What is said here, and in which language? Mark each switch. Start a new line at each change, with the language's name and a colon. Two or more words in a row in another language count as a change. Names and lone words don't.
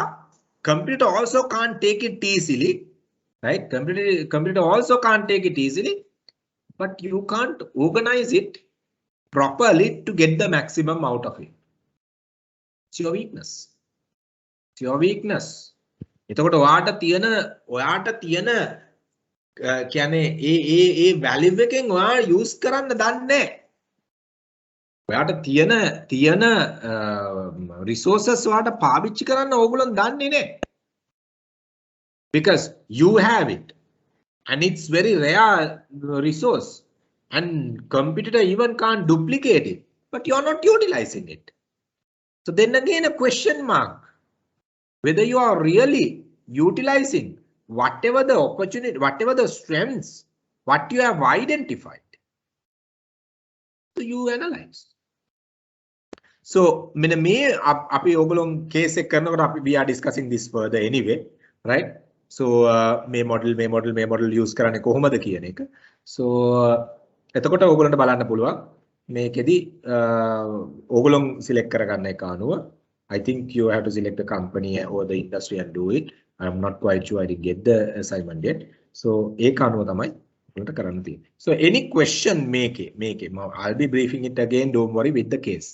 English: Computer also can't take it easily. Right? Computer also can't take it easily. But you can't organize it properly to get the maximum out of it. It's your weakness. It's your weakness.
Sinhala: එතකොට ඔයාට තියෙන කියන්නේ ඒ value එකෙන් ඔයා use කරන්න දන්නේ නැහැ. ඔයාට තියෙන resources ඔයාට පාවිච්චි කරන්න ඕගොල්ලෝ දන්නේ නැහැ.
English: Because you have it and it's very rare resource and computer even can't duplicate it, but you are not utilizing it. So then again a question mark. Whether you are really utilizing whatever the opportunity, whatever the strengths, what you have identified. So you analyze. So me
Sinhala: අපි ඕගොල්ලෝ case එක කරනකොට
English: we are discussing this further anyway, right?
Sinhala: So මේ model use කරන්නේ කොහොමද කියන එක.
English: So
Sinhala: එතකොට ඕගොල්ලන්ට බලන්න පුළුවන් මේකෙදි ඕගොල්ලෝ select කරගන්න එක අනුව
English: I think you have to select the company or the industry and do it. I'm not quite sure. I didn't get the assignment yet. So,
Sinhala: ඒක අනුව තමයි උන්ට කරන්න තියෙන්නේ.
English: So, any question make it. I'll be briefing it again. Don't worry with the case.